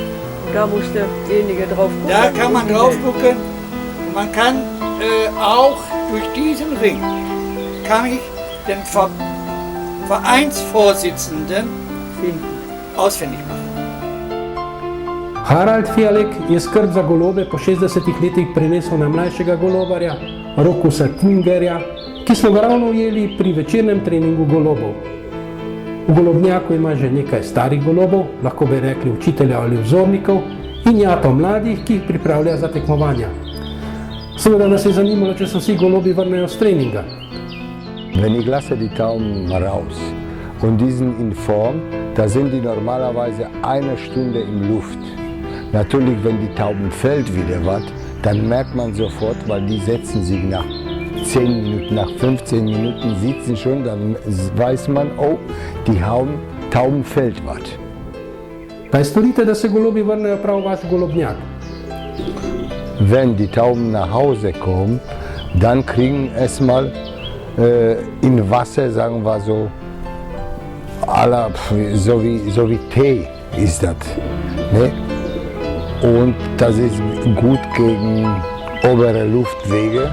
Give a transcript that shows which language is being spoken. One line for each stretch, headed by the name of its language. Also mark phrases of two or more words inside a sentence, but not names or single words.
German: Und da muss derjenige drauf gucken. Da kann man drauf gucken und man kann auch durch diesen Ring kann ich den Vereinsvorsitzenden ausfindig machen.
Slovenian: Harald Fialek je skrb za golobe po 60 letih prinesel na mlajšega golobarja, Rokusa Kingerja, ki smo ga ravno ujeli pri večernem treningu golobov. V golobnjaku ima že nekaj starih golobov, lahko bi rekli učitelja ali vzornikov, in jato mladih, ki jih pripravlja za tekmovanja. Seveda nas je zanimalo, če se vsi golobi vrnejo z treninga.
German: Wenn ich lasse die Tauben raus und die sind in Form, da sind die normalerweise eine Stunde in Luft. Natürlich, wenn die Tauben fällt wieder was, dann merkt man sofort, weil die setzen sich nach 10 Minuten, nach 15 Minuten sieht sie schon, dann weiß man, oh, die Tauben fällt was.
Slovenian: Kaj storite, da se golobi vrnejo prav v vaš golobnjak?
German: Wenn die Tauben nach Hause kommen, dann kriegen erstmal in Wasser, sagen wir so, so wie Tee ist das. Ne? Und das ist gut gegen obere Luftwege.